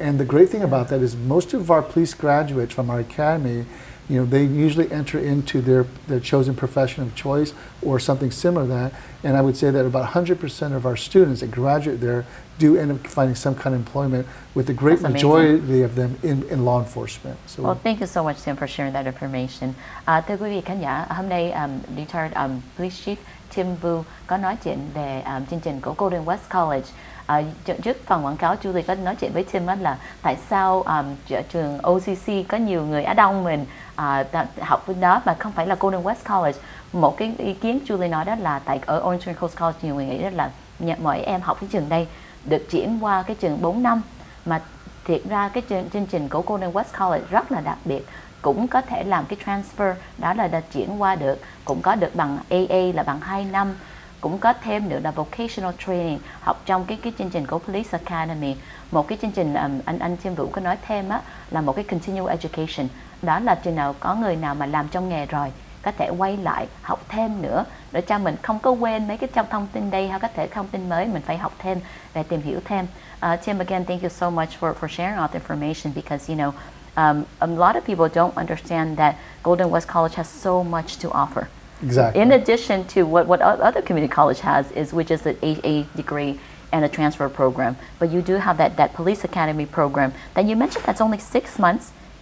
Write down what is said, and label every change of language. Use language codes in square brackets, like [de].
[en] And the great thing about that is most of our police graduates from our academy, they usually enter into their chosen profession of choice or something similar to that. And I would say that about 100% of our students that graduate there do end up finding some kind of employment, with the great majority of them in law enforcement. So, well, thank you so much, Tim, for sharing that information. [vi] Thưa quý vị khán giả, hôm nay [en] retired [vi] Police Chief Tim Vu có nói chuyện về chương trình của Golden West College. Trước phần quảng cáo, Julie có nói chuyện với Tim là tại sao trường OCC có nhiều người Á Đông mình học bên đó mà không phải là Golden West College. Một cái ý kiến Julie nói đó là tại ở Orange Coast College nhiều người nghĩ đó là mọi em học cái trường đây được chuyển qua cái trường 4 năm, mà thiệt ra cái chương trình của Golden West College rất là đặc biệt, cũng có thể làm cái transfer, đó là đã chuyển qua được, cũng có được bằng AA là bằng 2 năm, cũng có thêm nữa là [en] vocational training, [vi] học trong cái chương trình của Police Academy. Một cái chương trình anh Tim Vũ có nói thêm á, là một cái [en] continual education, [vi] đó là chừng nào có người nào mà làm trong nghề rồi có thể quay lại học thêm nữa để cho mình không có quên mấy cái trong thông tin đây, hay có thể thông tin mới mình phải học thêm để tìm hiểu thêm. [en] Tim, again, thank you so much for sharing all the information, because a lot of people don't understand that Golden West College has so much to offer. Exactly. In addition to what other community college has, which is the AA degree and a transfer program, but you do have that police academy program that you mentioned that's only 6 months.